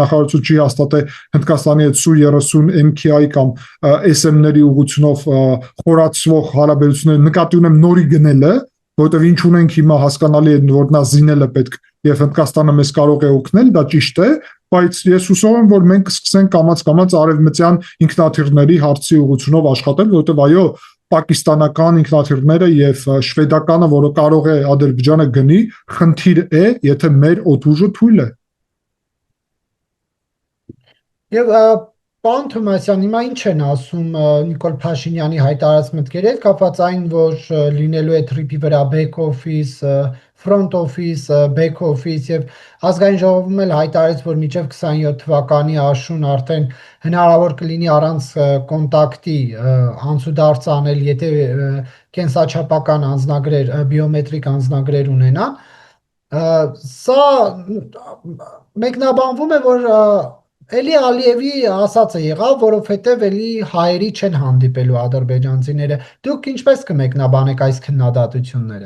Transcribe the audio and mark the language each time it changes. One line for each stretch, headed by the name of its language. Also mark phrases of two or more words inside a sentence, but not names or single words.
Armenian: նախարարությունը չի հաստատել Հնդկաստանի հետ Su-30 MKI կամ SM-ների ուղղությունով խորացվող հարաբերությունները, նկատի ունեմ նորի գնելը, որովհետև ինչ ունենք հիմա հասկանալի է, որ նա զինելը պետք եւ Հնդկաստանը մեզ կարող է օգնել, դա ճիշտ է, բայց ես հուսով եմ, որ մենք կսկսենք կամաց արևմտյան ինքնաթիռների հարցի ուղղությունով աշխատել, որովհետև այո, պակիստանական ինքնաթիռները եւ շվեդականը, որը կարող է Ադրբեջանը գնի, խնդիր է, եթե մեր օդուժը թույլ է։ Եվ Պարոն Թոմասյան, հիմա ինչ են ասում Նիկոլ Փաշինյանի հայտարարած մտքերի հետ կապված այն, որ լինելու է թրիփի վրա
English: back office, front office, back office
Armenian: եւ ազգային ժողովում էլ հայտարարեց, որ մինչեւ 27 թվականի աշուն արդեն հնարավոր կլինի առանց կոնտակտի անցուդարձ անել, եթե կենսաչափական անձնագրեր, բիոմետրիկ անձնագրեր ունենան։ Սա մեկնաբանվում է, որ Էլի Ալիևի ասածը եղավ, որովհետև էլի հայերի չեն հանդիպելու ադրբեջանցիները։ Դուք ինչպես կմեկնաբանեք այս քննադատությունները։